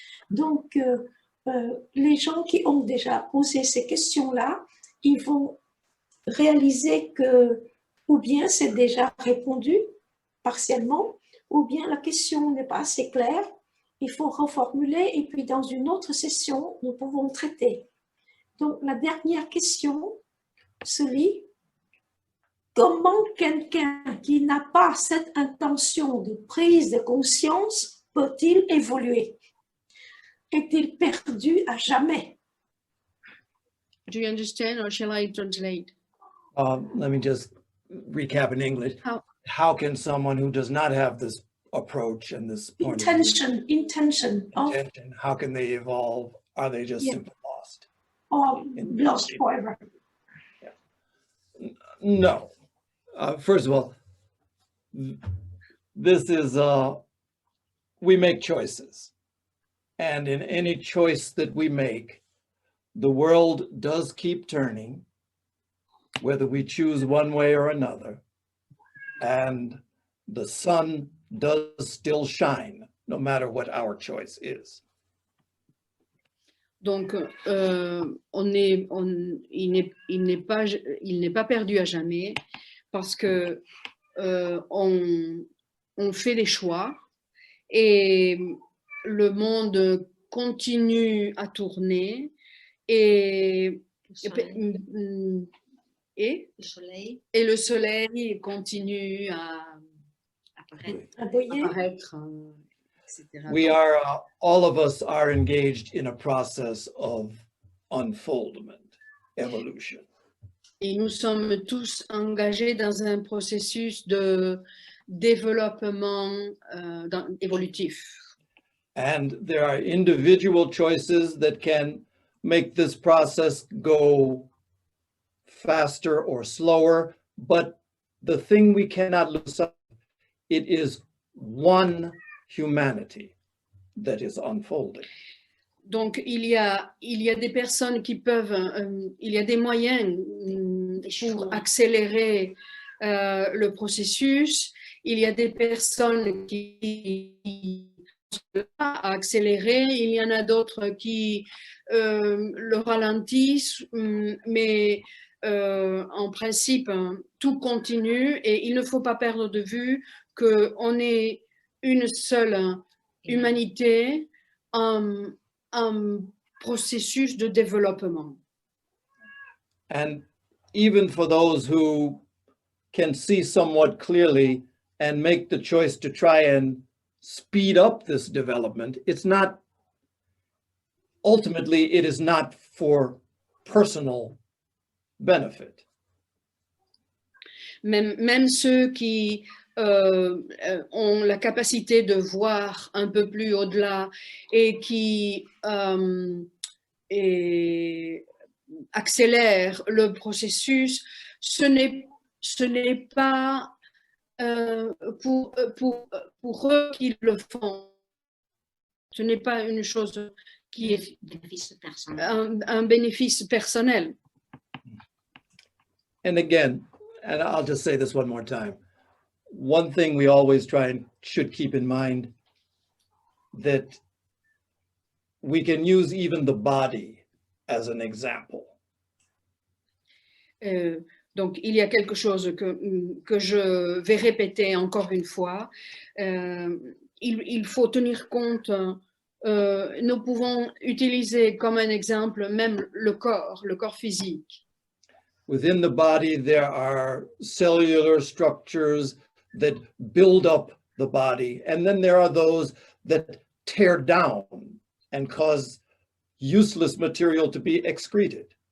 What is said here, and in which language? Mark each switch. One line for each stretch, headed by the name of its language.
French: Donc, les gens qui ont déjà posé ces questions-là, ils vont réaliser que ou bien c'est déjà répondu partiellement, ou bien la question n'est pas assez claire, il faut reformuler et puis dans une autre session, nous pouvons traiter. Donc, la dernière question se lit: comment quelqu'un qui n'a pas cette intention de prise de conscience peut-il évoluer? Est-il perdu à jamais?
English: Do you understand or shall I translate? Let me just recap in English. How can someone who does not have this approach and this point intention of, how can they evolve? Are they just simply lost? or lost forever? No. First of all, this is, we make choices. And in any choice that we make, the world does keep turning, whether we choose one way or another. And the sun does still shine, no matter what our choice is.
French: Donc, il n'est pas perdu à jamais parce que on fait des choix et le monde continue à tourner et le soleil continue à apparaître, etc.
English: We are, all of us are engaged in a process of unfoldment, evolution.
French: Et nous sommes tous engagés dans un processus de développement évolutif.
English: And there are individual choices that can make this process go faster or slower, but the thing we cannot lose sight of, it is one humanity that is unfolding.
French: Donc, il y a des personnes qui peuvent, il y a des moyens pour accélérer le processus. Il y a des personnes qui à accélérer, il y en a d'autres qui le ralentissent, mais en principe, tout continue et il ne faut pas perdre de vue qu'on est une seule humanité, un processus de développement.
English: And even for those who can see somewhat clearly and make the choice to try and speed up this development, it's not, ultimately, it is not for personal benefit.
French: Même ceux qui ont la capacité de voir un peu plus au-delà et qui accélèrent le processus, ce n'est pas pour eux qu'ils le font. Ce n'est pas une chose qui est un bénéfice personnel.
English: And again, and I'll just say this one more time, one thing we always try and should keep in mind, that we can use even the body as an example.
French: Donc, il y a quelque chose que je vais répéter encore une fois. Il faut tenir compte, nous pouvons utiliser comme un exemple même le corps physique.
English: Within the body, there are cellular structures that build up the body, and then there are those that tear down and cause useless material to be excreted.